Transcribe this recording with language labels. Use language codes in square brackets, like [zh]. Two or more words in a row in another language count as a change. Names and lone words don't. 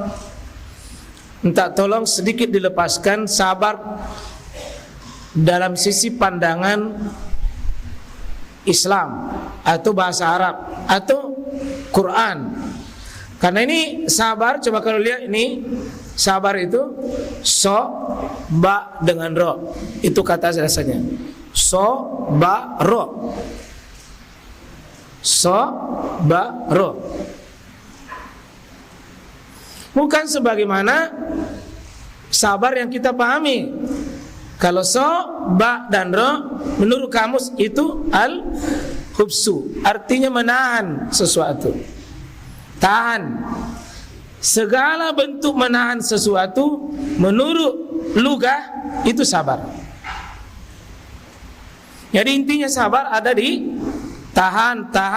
[id] Minta tolong sedikit dilepaskan sabar dalam sisi pandangan Islam atau bahasa Arab atau Quran. Karena ini sabar, coba kalau lihat ini, sabar itu so, ba dengan ro. Itu kata rasanya. So, ba, ro. So, ba, ro. Bukan sebagaimana sabar yang kita pahami. Kalau so, ba, dan ro, menurut kamus itu al-hubsu, artinya menahan sesuatu. Tahan. Segala bentuk menahan sesuatu menurut lugah itu sabar. Jadi intinya sabar ada di tahan.